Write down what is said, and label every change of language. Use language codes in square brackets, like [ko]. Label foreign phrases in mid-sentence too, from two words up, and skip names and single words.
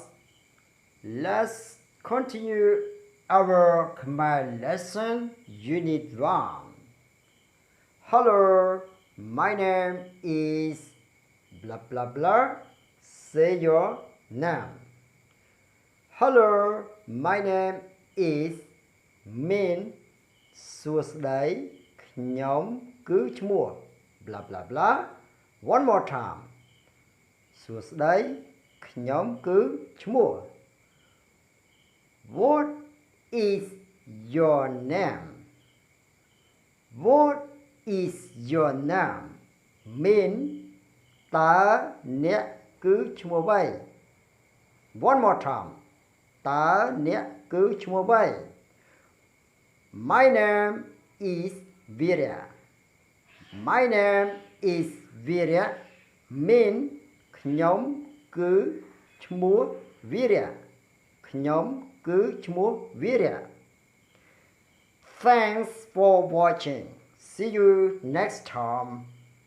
[en] Let's continue our Khmer lesson unit 1. Hello, my name is blah blah blah. Say your name. Hello, my name is Min. [km] សួស្តីខ្ញុំគឺឈ្មោះ [en] blah blah blah. One more time. [km] សួស្តីខ្ញុំគឺឈ្មោះ [en] What is your name? What is your name? [km] Min តើអ្នកគឺឈ្មោះអ្វី [en] One more time. [km] តើអ្នកគឺឈ្មោះអ្វី [en] My name is Virya. My name is Virya. [km] Min ខ្ញុំគឺឈ្មោះ Virya. ខ្ញុំគឺឈ្មោះ Virya. [en] Thanks for watching. See you next time.